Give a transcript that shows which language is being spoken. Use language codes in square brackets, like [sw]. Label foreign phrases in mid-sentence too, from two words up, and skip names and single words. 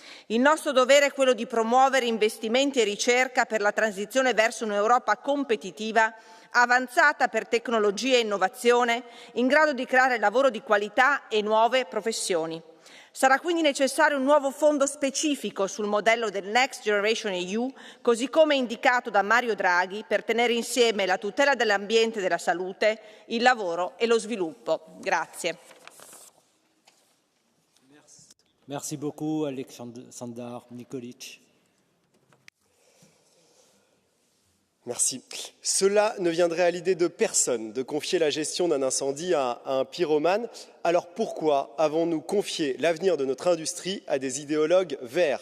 [it] Il nostro dovere è quello di promuovere investimenti e ricerca per la transizione verso un'Europa competitiva, avanzata per tecnologia e innovazione, in grado di creare lavoro di qualità e nuove professioni. Sarà quindi necessario un nuovo fondo specifico sul modello del Next Generation EU, così come indicato da Mario Draghi, per tenere insieme la tutela dell'ambiente e della salute, il lavoro e lo sviluppo. Grazie. [fr] Merci beaucoup, Alexander Nikolic. Merci. Cela ne viendrait à l'idée de personne de confier la gestion d'un incendie à un pyromane. Alors pourquoi avons-nous confié l'avenir de notre industrie à des idéologues verts?